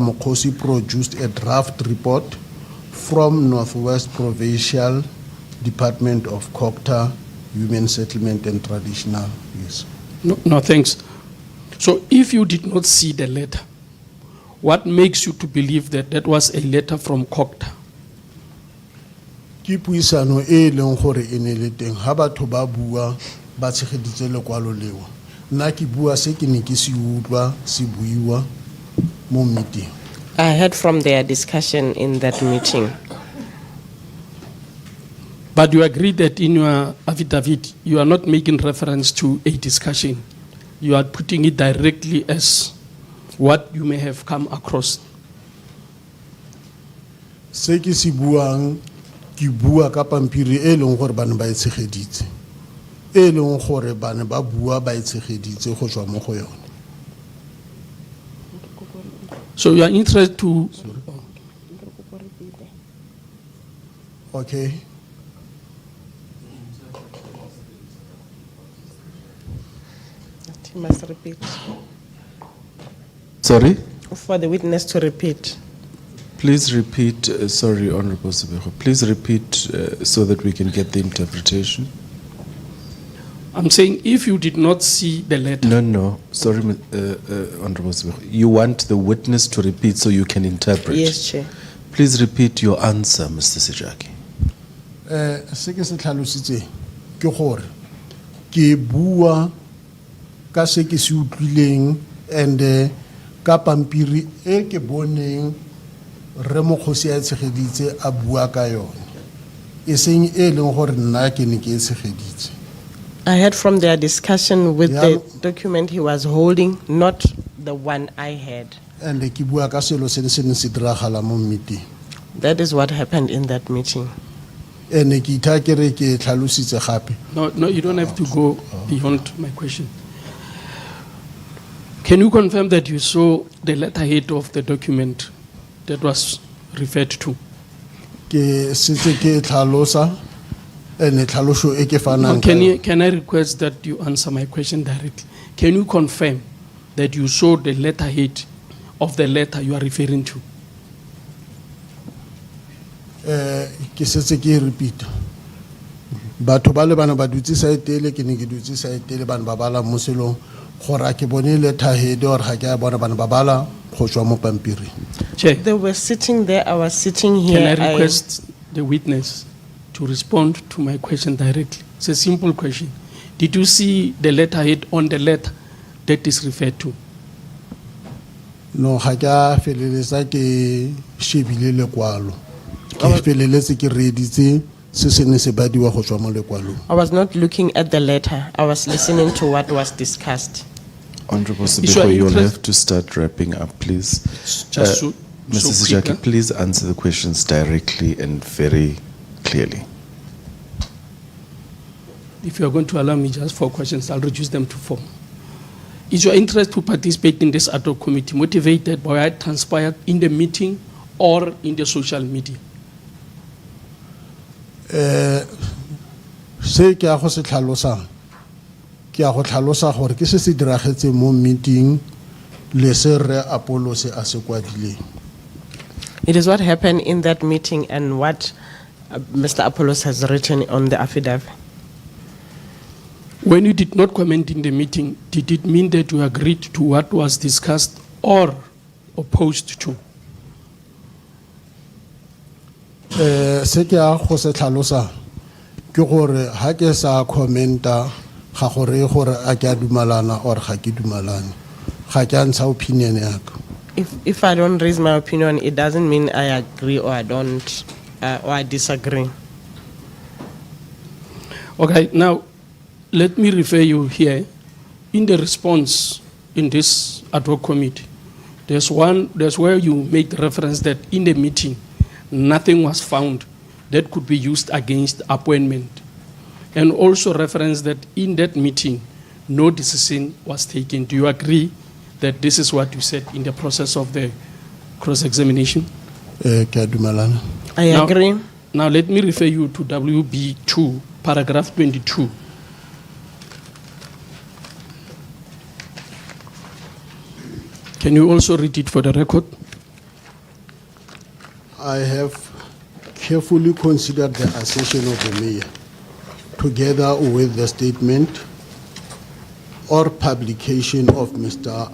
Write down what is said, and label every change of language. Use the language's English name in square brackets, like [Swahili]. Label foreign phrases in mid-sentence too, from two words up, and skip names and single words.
[English] Mokgosi produced a draft report from Northwest Provincial Department of 𝐬𝐻𝐾, Human Settlement and Traditional Use. No, thanks. So if you did not see the letter, what makes you to believe that that was a letter from 𝐬𝐻𝐾? [Tswana] Ke puisano e leng gore e ne le teng ha batho ba bua ba tshegeditse lekwalo leo nna ke bua se ke ne ke se utlwa se buiwa mo meeting. [English] I heard from their discussion in that meeting. But you agree that in your affidavit, you are not making reference to a discussion. You are putting it directly as what you may have come across. [Tswana] Se ke se buang ki bua ka pampiri e leng gore bana ba etshegeditse e leng gore bana ba bua ba etshegeditse go tswa mo go yone. [English] So you are interested to, Okay. He must repeat. Sorry? For the witness to repeat. Please repeat, sorry, Honorable Segapo, please repeat so that we can get the interpretation. I'm saying if you did not see the letter. No, sorry, Honorable Segapo. You want the witness to repeat so you can interpret? Yes, Chair. Please repeat your answer, Mr. Sejake. [Tswana] Se ke se tlhalositse ke gore ke bua ka se ke se utlwileng and ka pampiri e ke boneng re Mokgosi a tshegeditse a bua ka yone e seng e leng gore nna ke ne ke tshegeditse. [English] I heard from their discussion with Yeah. the document he was holding, not the one I had. [Tswana] And ke bua ka selo se se ne se diragala mo meeting. [English] That is what happened in that meeting. [Tswana] And ke itha ke re ke tlhalositse gape. [English] No, you don't have to go beyond my question. Can you confirm that you saw the letterhead of the document that was referred to? [Tswana] Ke setse ke tlhalosa and tlhaloso e ke fanang ka yone. [English] Can I request that you answer my question directly? Can you confirm that you saw the letterhead of the letter you are referring to? [Tswana] Ke setse ke repeat. Batho ba le bana ba dutse sa etele ke ne ke dutse sa etele bana ba bala mo selong gore a ke bone [English] letterhead or [Tswana] ga ke a bona bana ba bala go tswa mo pampiring. [English] Chair, They were sitting there, I was sitting here. can I request the witness to respond to my question directly? It's a simple question. Did you see the letterhead on the letter that is referred to? [Tswana] No ga ke a feleletsa ke shebile lekwalo. Ke feleletse ke reeditse se se ne se badiwa go tswa mo lekwalong. [English] I was not looking at the letter. I was listening to what was discussed. Honorable your Segapo, you'll interest- have to start wrapping up, please. Just so Mr. quick, Sejake, huh? please answer the questions directly and very clearly. If you are going to allow me just 4 questions, I'll reduce them to 4. Is your interest to participate in this ad hoc committee motivated by what transpired in the meeting or in the social media? [Tswana] Se ke a go se tlhalosang ke a go tlhalosa gore ke se se diragetse mo meeting le se re Apollos a se kwadileng. [English] It is what happened in that meeting and what Mr. Apollos has written on the affidavit. When you did not comment in the meeting, did it mean that you agreed to what was discussed or opposed to? [Tswana] Se ke a go se tlhalosa ke gore ha ke sa commenta ga gore a ke a dumalana or ga ke dumalane ga ke a ntsha opinion ya ka. [English] If I don't raise my opinion, it doesn't mean I agree or I don't, or I disagree. Okay, now let me refer you here. In the response in this ad hoc committee, there's where you made reference that in the meeting, nothing was found that could be used against appointment. And also reference that in that meeting, no decision was taken. Do you agree that this is what you said in the process of the cross-examination? [Tswana] Ke a dumalana. [English] I Now- agree. Now let me refer you to WB2, paragraph 22. Can you also read it for the record? I have carefully considered the assertion of the mayor, together with the statement or publication of Mr.